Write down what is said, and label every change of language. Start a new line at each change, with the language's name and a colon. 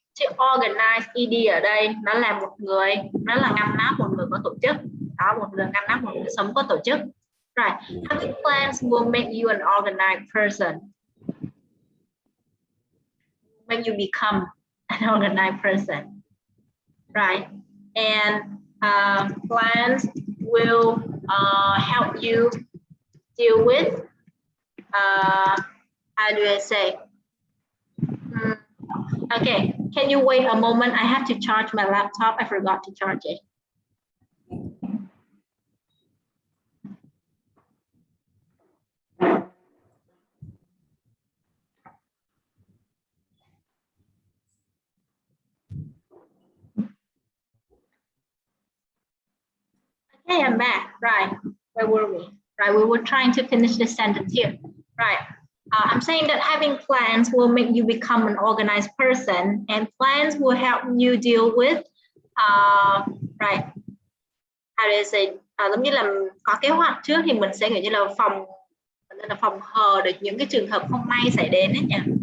English: To organize ED
Vietnamese: ở đây nó là một người, nó là ngăn nắp một người có tổ chức. Đó, một người ngăn nắp một người sống có tổ chức.
English: Right. Having plans will make you an organized person. When you become an organized person. Right. And plans will help you deal with, how do I say? Okay, can you wait a moment? I have to charge my laptop. I forgot to charge it. Okay, I'm back. Right, where were we? Right, we were trying to finish this sentence here. Right, I'm saying that having plans will make you become an organized person, and plans will help you deal with, right, how do I say,
Vietnamese: giống như là có kế hoạch trước thì mình sẽ kiểu như là phòng hờ được những cái trường hợp không may xảy đến đấy nhỉ.